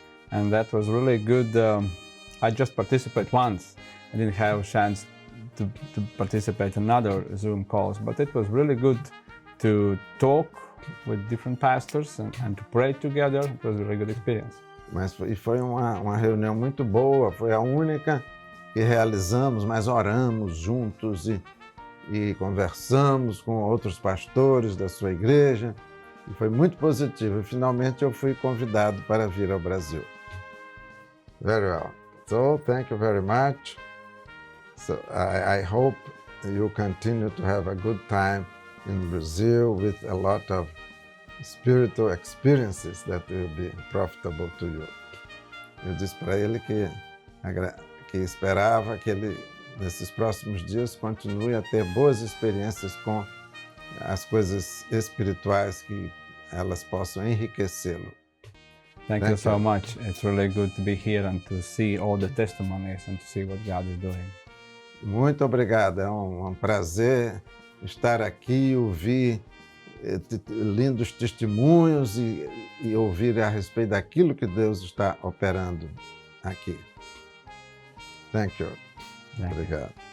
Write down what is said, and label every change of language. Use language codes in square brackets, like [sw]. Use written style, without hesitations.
[en] And that was really good. I just participated once. I didn't have a chance to participate in other Zoom calls, but it was really good to talk with different pastors and to pray together. It was a really good experience. [pt] Mas foi uma reunião muito boa, foi a única que realizamos, mas oramos juntos e conversamos com outros pastores da sua igreja e foi muito positivo. E finalmente eu fui convidado para vir ao Brasil. [en] Very well. So, thank you very much. So, I hope you continue to have a good time in Brazil with a lot of spiritual experiences that will be profitable to you. [pt] Eu disse para ele que esperava que ele, nesses próximos dias, continue a ter boas experiências com as coisas espirituais, que elas possam enriquecê-lo. [en] Thank you so much. It's really good to be here and to see all the testimonies and to see what God is doing. [pt] Muito obrigado. É um prazer estar aqui, ouvir lindos testemunhos e ouvir a respeito daquilo que Deus está operando aqui. [en] Thank you. [pt] Obrigado.